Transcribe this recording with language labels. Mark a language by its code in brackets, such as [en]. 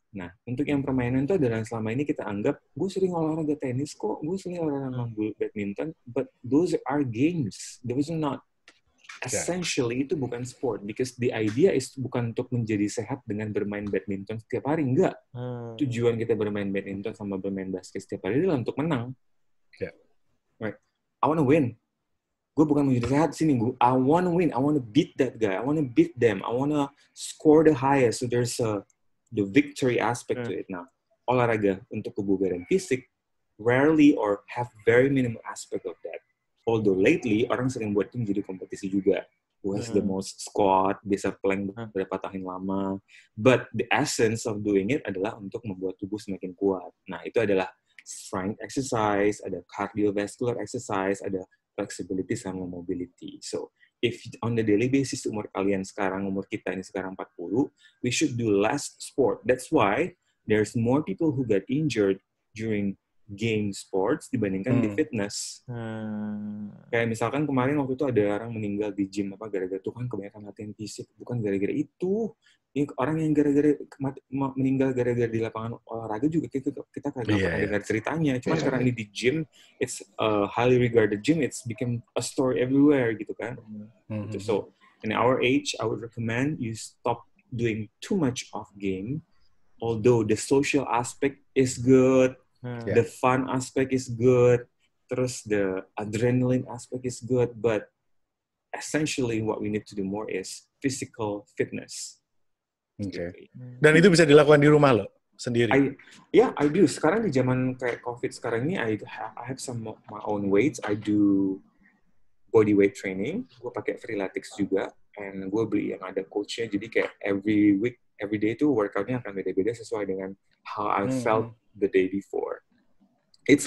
[id] Nah, untuk yang permainan itu adalah selama ini kita anggap, gue sering olahraga tenis kok, gue sering olahraga badminton, [en] but those are games. Those are not. Essentially, [id] itu bukan [en] sport. Because the idea is [id] bukan untuk menjadi sehat dengan bermain badminton setiap hari. Enggak. Tujuan kita bermain badminton sama bermain basket setiap hari adalah untuk menang. [en] Right. I want to win. [id] Gue bukan mau jadi sehat di sini. [en] I want to win. I want to beat that guy. I want to beat them. I want to score the highest. So there's the victory aspect to it. [id] Nah, olahraga untuk kebugaran fisik [en] rarely or have very minimal aspect of that. Although lately, [id] orang sering buat itu menjadi kompetisi juga. [en] Who has the most squat, [id] bisa plank berapa tahun lama. [en] But the essence of doing it [id] adalah untuk membuat tubuh semakin kuat. Nah, itu adalah strength exercise, ada cardiovascular exercise, ada flexibility sama mobility. [en] So, if on the daily basis [id] umur kalian sekarang, umur kita ini sekarang [en] 40, we should do less sport. That's why there's more people who get injured during game sports [id] dibandingkan di [en] fitness. [id] Kayak misalkan kemarin waktu itu ada orang meninggal di gym gara-gara tuh kan kebanyakan latihan fisik, bukan gara-gara itu. Orang yang gara-gara meninggal gara-gara di lapangan olahraga juga kita kagak pernah dengar ceritanya. Cuman karena ini di gym, [en] it's a highly regarded gym, it's become a story everywhere [id] gitu kan. [en] So in our age, I would recommend you stop doing too much of game. Although the social aspect is good, the fun aspect is good, terus the adrenaline aspect is good, but essentially what we need to do more is physical fitness. Okay. [id] Dan itu bisa dilakukan di rumah lo sendiri? [en] I do. [id] Sekarang di zaman kayak COVID sekarang ini, [en] I have some of my own weights. I do body weight training. [id] Gue pakai Freeletics juga, and gue beli yang ada coachnya. Jadi kayak [en] every week, every day [id] itu workoutnya akan beda-beda sesuai dengan [en] how I felt the day before. It's